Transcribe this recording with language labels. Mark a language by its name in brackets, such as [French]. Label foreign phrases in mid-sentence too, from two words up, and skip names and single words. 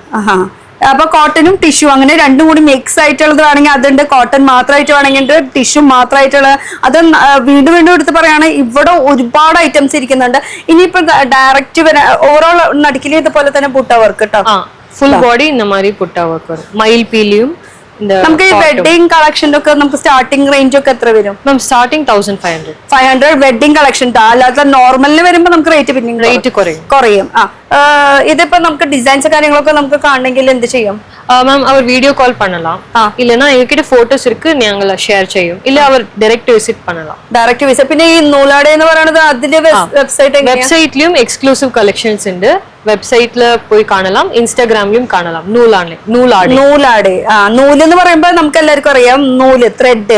[Malayalam] അപ്പൊ കോട്ടനും ടിഷ്യൂ അങ്ങനെ രണ്ടും കൂടി മിക്സ് ആയിട്ടുള്ളത് വേണമെങ്കിൽ അതുണ്ട്. കോട്ടൺ മാത്രമായിട്ട് വേണമെങ്കിൽ ടിഷ്യൂ മാത്രമായിട്ടുള്ള അത്. വീണ്ടും വീണ്ടും എടുത്ത് പറയാണ്, ഇവിടെ ഒരുപാട് ഐറ്റംസ് ഇരിക്കുന്നുണ്ട്. ഇനിയിപ്പോ [English] direct overall [Malayalam] നടുക്കിൽ ഇതുപോലെ തന്നെ പുട്ട വർക്ക് കേട്ടോ. [English] full body [Tamil] இந்த மாதிரி [Malayalam] പുട്ട വർക്ക് വരും. മയിൽ പീലിയും. നമുക്ക് ഈ വെഡിങ് കളക്ഷൻ്റെ ഒക്കെ നമുക്ക് [English] starting range [Malayalam] ഒക്കെ എത്ര വരും? സ്റ്റാർട്ടിംഗ് 1500 [English] wedding collection. [Malayalam] അല്ലാത്ത നോർമലിന് വരുമ്പോ നമുക്ക് റേറ്റ് കുറയും. ഇതിപ്പോ നമുക്ക് ഡിസൈൻസ് കാര്യങ്ങളൊക്കെ നമുക്ക് കാണണമെങ്കിൽ എന്ത് ചെയ്യും മാം? അവർ [English] video call [Tamil] பண்ணலாம். இல்லனா எங்ககிட்ட போட்டோஸ் இருக்கு, [Malayalam] ഞങ്ങൾ ഷെയർ ചെയ്യും. ഇല്ല അവർ [English] direct visit [Malayalam] பண்ணலாம். [English] direct visit. [Malayalam] പിന്നെ ഈ നൂലാടെ എന്ന് പറയുന്നത് അതിന്റെ വെബ്സൈറ്റിലും [English] exclusive collections [Malayalam] ഉണ്ട്. വെബ്സൈറ്റിൽ പോയി കാണലാം, ഇൻസ്റ്റാഗ്രാമിലും കാണലാം. നൂലാടെ. നൂല് എന്ന് പറയുമ്പോൾ നമുക്ക് എല്ലാവർക്കും അറിയാം, നൂല് ത്രെഡ്.